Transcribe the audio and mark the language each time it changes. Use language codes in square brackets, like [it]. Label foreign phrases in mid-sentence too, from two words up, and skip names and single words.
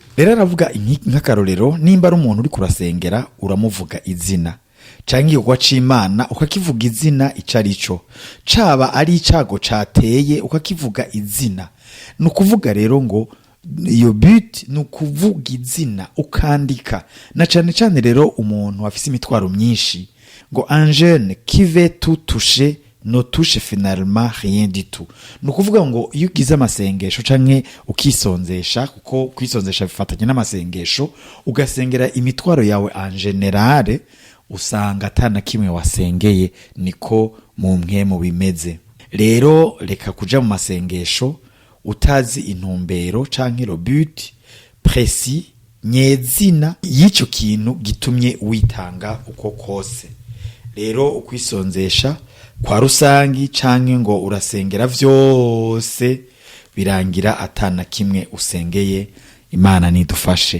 [rn] Rero aravuga nk'akarorero, nimba ari umuntu uri kurasengera uramuvuga izina, canke iyo gwacimana ukakivuga izina icarico, caba ari icago cateye ukakivuga izina. Nukuvuga rero ngo iyo but nukuvuga izina ukandika. Na cane rero umuntu afise imitwaro myinshi, ngo [fr] un jeune qui veut tout toucher no touche finalement rien du tout. [rn] Nukuvuga ngo iyo ugize amasengesho canke ukisonzesha, kuko kwisonzesha bifatanye n'amasengesho, ugasengera imitwaro yawe [fr] en general, [rn] usanga atana kimwe wasengeye. Niko mu mpwemu bimeze. Rero reka kuja mu masengesho utazi intumbero canke [fr] le but précis [rn] nyezina y'ico kintu gitumye witanga uko kose. Rero ukwisonzesha kwa rusangi canke ngo urasengera vyose birangira atana kimwe usengeye. Imana nidufashe.